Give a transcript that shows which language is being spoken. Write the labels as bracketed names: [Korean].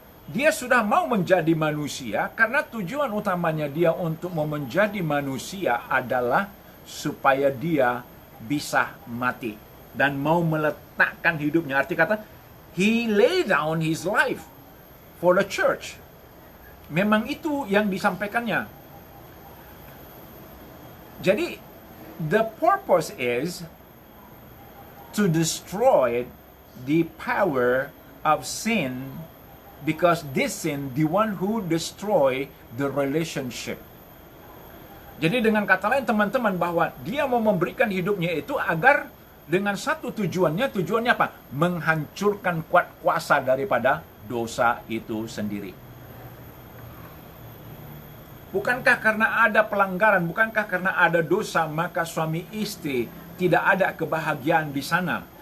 [Indonesian] Dia sudah mau menjadi manusia karena tujuan utamanya dia untuk mau menjadi manusia adalah supaya dia bisa mati dan mau meletakkan hidupnya. Arti kata, [English] he lay down his life for the church. [Indonesian] Memang itu yang disampaikannya. Jadi, [English] the purpose is to destroy the power of sin, because this sin, the one who destroy the relationship. [Indonesian] Jadi dengan kata lain teman-teman, bahwa dia mau memberikan hidupnya itu agar dengan satu tujuannya apa? Menghancurkan kuasa daripada dosa itu sendiri. Bukankah karena ada pelanggaran, bukankah karena ada dosa, maka suami istri tidak ada kebahagiaan di sana.